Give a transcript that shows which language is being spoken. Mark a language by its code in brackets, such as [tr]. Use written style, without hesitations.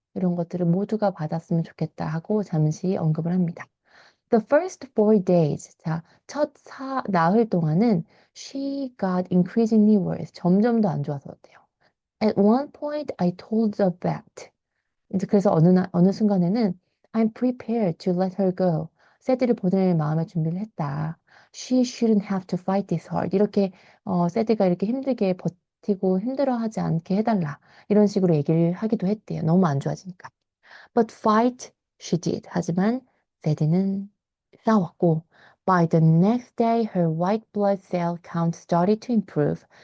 [ko] 이런 것들을 모두가 받았으면 좋겠다 하고 잠시 언급을 합니다. [en] The first 4 days. [ko] 자, 나흘 동안은 [en] she got increasingly worse. [ko] 점점 더 안 좋아졌대요. [en] At one point, I told the vet. [ko] 이제 그래서 어느 순간에는 [en] I'm prepared to let her go. [ko] 세디를 보낼 마음의 준비를 했다. [en] She shouldn't have to fight this hard. [ko] 이렇게 세디가 이렇게 힘들게 버티고 힘들어하지 않게 해달라. 이런 식으로 얘기를 하기도 했대요. 너무 안 좋아지니까. [en] But fight she did. [ko] 하지만 세디는 싸웠고 [en] By the next day, her white blood cell count started to improve.